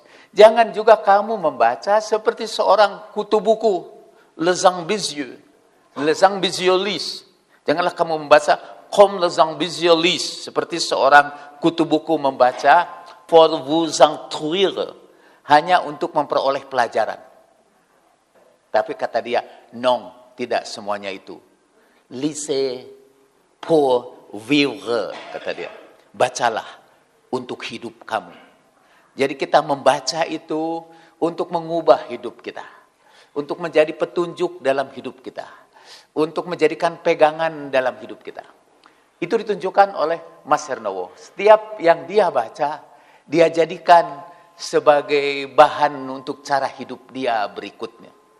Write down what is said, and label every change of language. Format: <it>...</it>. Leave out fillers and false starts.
<id>Jangan juga kamu membaca seperti seorang kutu buku,</id> <fr>les ambitieux, les ambitiouslistes.</fr> <id>Janganlah kamu membaca</id> <fr>comme les ambitiouslistes,</fr> <id>seperti seorang kutu buku membaca</id> <fr>pour vous instruire,</fr> <id>hanya untuk memperoleh pelajaran. Tapi kata dia, non, tidak semuanya itu.</id> <fr>Lisez pour vivre,</fr> <id>kata dia. Bacalah untuk hidup kamu. Jadi kita membaca itu untuk mengubah hidup kita. Untuk menjadi petunjuk dalam hidup kita. Untuk menjadikan pegangan dalam hidup kita. Itu ditunjukkan oleh Mas Hernowo. Setiap yang dia baca, dia jadikan sebagai bahan untuk cara hidup dia berikutnya.</id>